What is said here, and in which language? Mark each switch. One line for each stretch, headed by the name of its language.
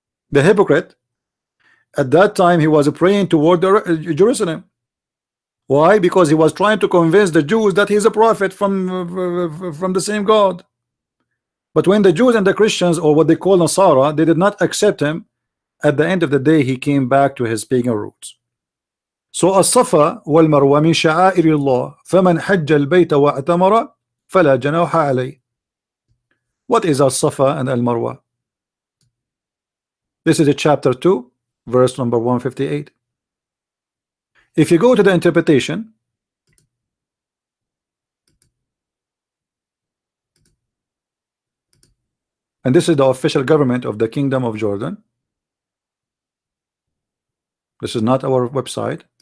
English: The hypocrite, at that time he was praying toward the, Jerusalem. Why? Because he was trying to convince the Jews that he's a prophet from the same God. But when the Jews and the Christians, or what they call Nasara, they did not accept him, at the end of the day he came back to his pagan roots. So
Arabic: الصفا والمروة من شعائر الله فمن حج البيت واعتمر فلا جناح عليه.
English: What is
Arabic: الصفا
English: and al-Marwa? This is a chapter 2, verse number 158. If you go to the interpretation, and this is the official government of the Kingdom of Jordan, this is not our website.